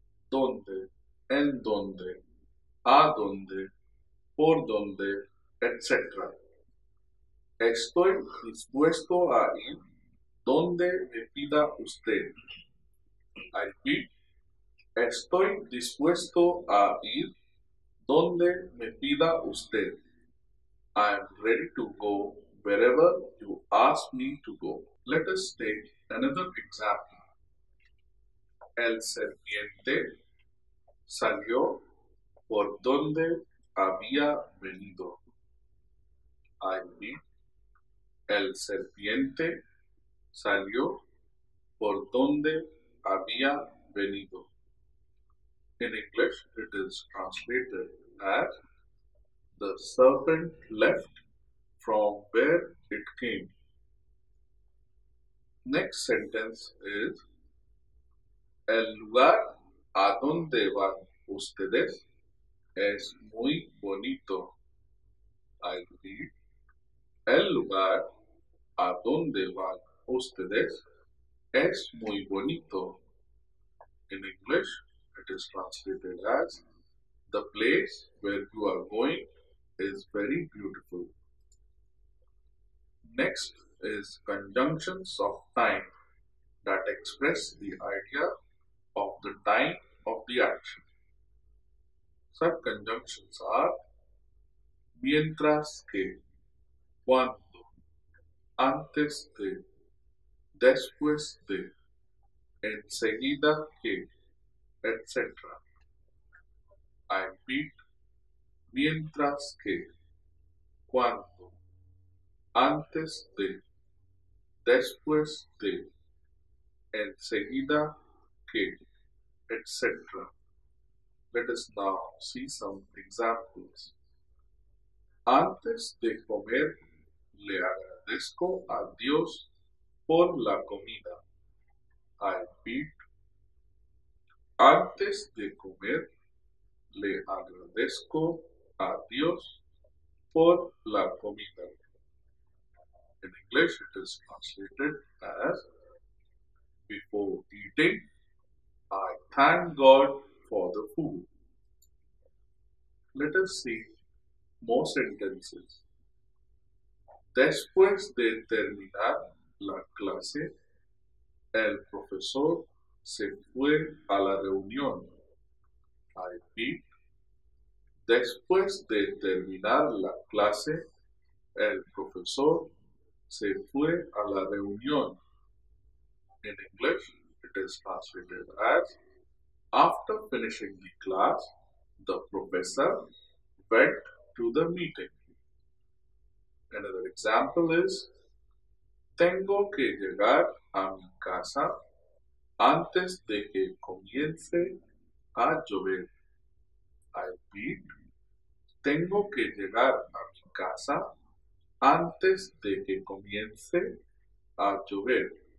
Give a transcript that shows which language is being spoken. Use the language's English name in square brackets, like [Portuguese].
[Spanish] Donde, en donde, a donde, por donde, etc. Estoy dispuesto a ir donde me pida usted. [English] I repeat, [Spanish] estoy dispuesto a ir donde me pida usted. [English] I am ready to go wherever you ask me to go. Let us take another example. [Spanish] El serpiente salió por donde había venido. [English] I repeat, [Spanish] el serpiente salió por donde había venido. [English] In English, it is translated as the serpent left from where it came. Next sentence is [Spanish] el lugar a donde van ustedes es muy bonito. [English] I repeat, [Spanish] el lugar a donde van ustedes es muy bonito. [English] In English, it is translated as the place where you are going is very beautiful. Next is conjunctions of time that express the idea of the time of the action. Such conjunctions are [Spanish] mientras que, cuando, antes de, después de, enseguida que, etc. [English] I repeat, [Spanish] mientras que, cuando, antes de, después de, enseguida que, etc. [English] Let us now see some examples. [Spanish] Antes de comer, le agradezco a Dios por la comida. [English] I repeat, [Spanish] antes de comer, le agradezco a Dios por la comida. [English] In English, it is translated as before eating, I thank God for the food. Let us see more sentences. [Spanish] Después de terminar la clase, el profesor se fue a la reunión. [English] I repeat, [Spanish] después de terminar la clase, el profesor se fue a la reunión. [English] In English, it is translated as after finishing the class, the professor went to the meeting. Another example is [Spanish] tengo que llegar a mi casa antes de que comience a llover. [English] I repeat, [Spanish] tengo que llegar a mi casa antes de que comience a llover.